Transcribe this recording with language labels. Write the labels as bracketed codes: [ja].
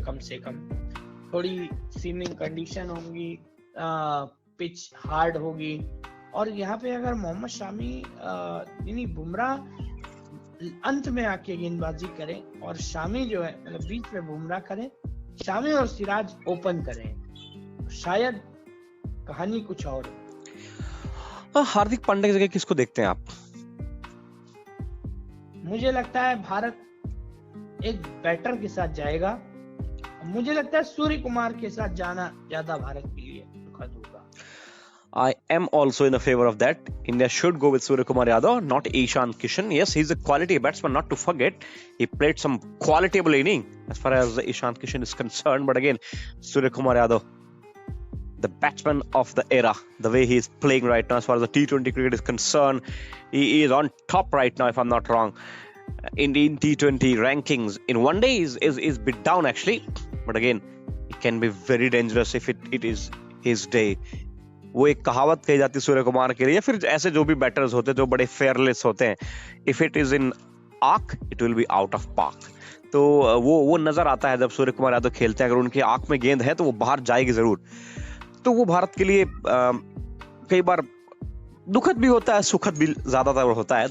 [hi] कम से कम थोड़ी seeming condition होंगी, पिच हार्ड होगी, और यहाँ पे अगर मोहम्मद शामी यानी बुमराह अंत में आके गेंदबाजी करें और शामी जो है मतलब बीच में बुमराह करें, शामी और सिराज ओपन करें, शायद कहानी कुछ और। हार्दिक पांड्या की जगह किसको देखते हैं आप? मुझे लगता है भारत एक बैटर के साथ जाएगा। मुझे लगता है सूर्य कुमार के साथ जाना ज्यादा भारत के लिए दुखद होगा। [en] I am also in a favor of that. India should go with Surya Kumar Yadav, not Ishan Kishan. Yes, he's a quality batsman, not to forget. He played some qualitable inning as far as Ishan Kishan is concerned. But again, Surya Kumar Yadav, the batsman of the era, the way he is playing right now as far as the T20 cricket is concerned, he is on top right now, if I'm not wrong. In T20 rankings, in one day is bit down actually. But again, it can be very dangerous if it is his day. [hi] वो एक कहावत कही जाती है सूर्य कुमार के लिए, या फिर ऐसे जो भी बैटर्स होते हैं जो बड़े फेयरलेस होते हैं, [en] If it is in arc it will be out of park. [hi] तो वो नजर आता है जब सूर्य कुमार यादव खेलते हैं। अगर उनकी आंख में गेंद है तो वो बाहर जाएगी जरूर। तो वो भारत के लिए कई बार दुखद भी होता है, सुखद भी ज्यादातर होता है।